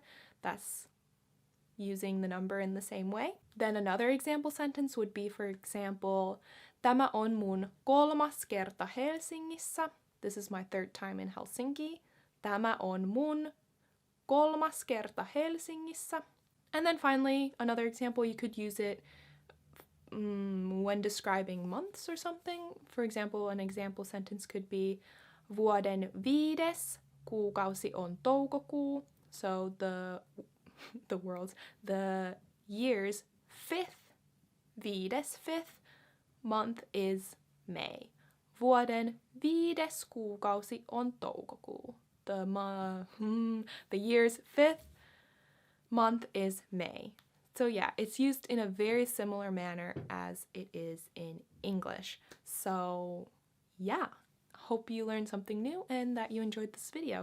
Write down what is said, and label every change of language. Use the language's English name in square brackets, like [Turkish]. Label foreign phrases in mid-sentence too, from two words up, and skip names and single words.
[English] That's using the number in the same way. Then another example sentence would be, for example, [Finnish] tämä on mun kolmas kerta Helsingissä. [English] This is my third time in Helsinki. [Finnish] Tämä on mun kolmas kerta Helsingissä. [English] And then finally, another example, you could use it when describing months or something. For example, an example sentence could be [Finnish] vuoden viides kuukausi on toukokuu. [English] So the year's fifth month is May. [Finnish] Vuoden viides kuukausi on toukokuu. [English] The year's fifth month is May. So yeah, it's used in a very similar manner as it is in English. So yeah, hope you learned something new and that you enjoyed this video.